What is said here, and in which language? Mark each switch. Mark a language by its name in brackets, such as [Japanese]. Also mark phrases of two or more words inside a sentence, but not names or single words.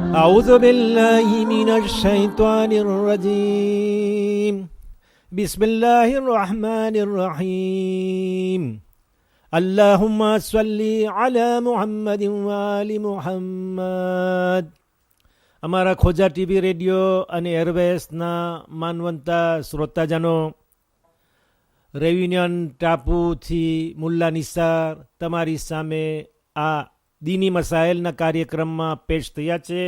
[Arabic] أعوذ بالله من الشيطان الرجيم بسم الله الرحمن الرحيم اللهم صل على محمد وآل محمد. [Gujarati] અમારા ખોજા ટીવી રેડિયો અને એરવેસના માનવંતા શ્રોતાજનો, રેયુનિયન ટાપુથી મુલ્લા નિસાર તમારી સામે આ દીની મસાઇલના કાર્યક્રમમાં પેશ થયા છે.